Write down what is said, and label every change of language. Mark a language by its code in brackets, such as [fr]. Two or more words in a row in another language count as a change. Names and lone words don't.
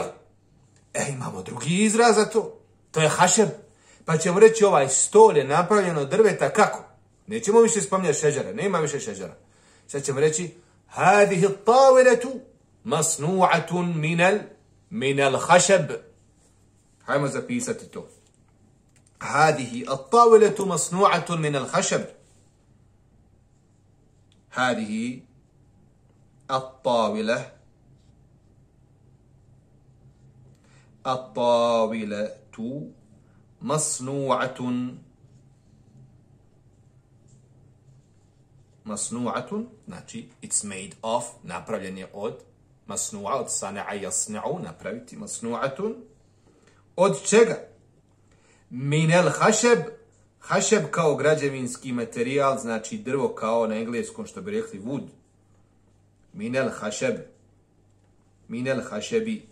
[bs] Imamo drugi izraz za to. To je hašeb. Pa ćemo reći ovaj stol je napravljen od drveta kako? Nećemo više spominjati šeđara, nema više šeđara. Sad ćemo reći [ar] هذه الطاولة مصنوعة من الخشب. [bs] Hajmo zapisati to. [ar] هذه الطاولة مصنوعة من الخشب. هذه الطاولة مصنوعة znači [en] it's made of, [bs] napravljen je od masnu'a, od [ar] صنع يصنع, [bs] napraviti masnu'atun. Od čega? [ar] من الخشب. [bs] Hašeb kao građevinski materijal, znači drvo kao na engleskom što bi rekli wood. [ar] من الخشب. من الخشب.